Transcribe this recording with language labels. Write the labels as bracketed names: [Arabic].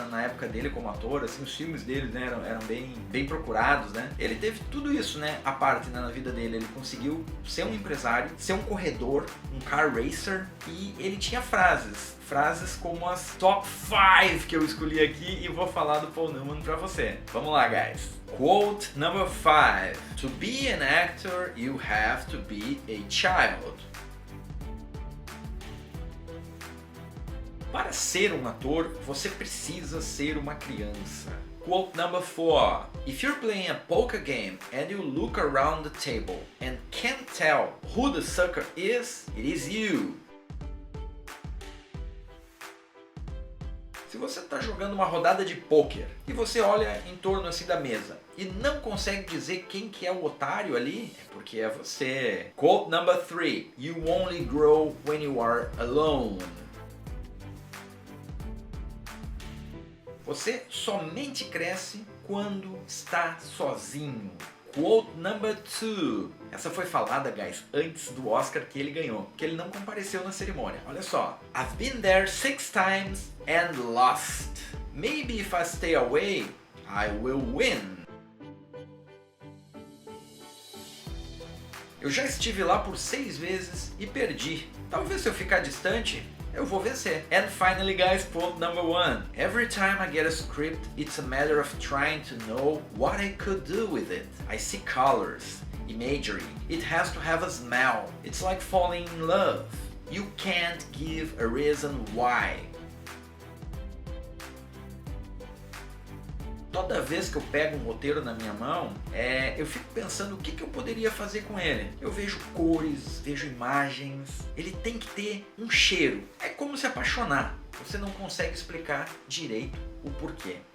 [Portuguese] Na época dele como ator, assim, os filmes dele, né? Eram bem procurados, né? Ele teve tudo isso, né? A parte, né? Na vida dele, ele conseguiu ser um empresário, ser um corredor, um car racer, e ele tinha frases como as top 5 que eu escolhi aqui e vou falar do Paul Newman pra você. Vamos lá, [English] guys. Quote number 5. To be an actor, you have to be a child. [Portuguese] Para ser um ator, você precisa ser uma criança. [English] Quote number 4. If you're playing a poker game and you look around the table and can't tell who the sucker is, it is you. [Portuguese] Se você está jogando uma rodada de pôquer e você olha em torno assim da mesa e não consegue dizer quem que é o otário ali, é porque é você. [English] Quote number 3. You only grow when you are alone. [Portuguese] Você somente cresce quando está sozinho. [English] Quote number 2. [Portuguese] Essa foi falada, guys, antes do Oscar que ele ganhou, que ele não compareceu na cerimônia. Olha só. [English] I've been there 6 times and lost. Maybe if I stay away, I will win. [Portuguese] Eu já estive lá por 6 vezes e perdi. Talvez se eu ficar distante, eu vou vencer. [English] And finally, guys, quote number 1. Every time I get a script, it's a matter of trying to know what I could do with it. I see colors, imagery. It has to have a smell. It's like falling in love. You can't give a reason why. [Portuguese] Toda vez que eu pego um roteiro na minha mão, eu fico pensando o que eu poderia fazer com ele. Eu vejo cores, vejo imagens, ele tem que ter um cheiro. É como se apaixonar. Você não consegue explicar direito o porquê.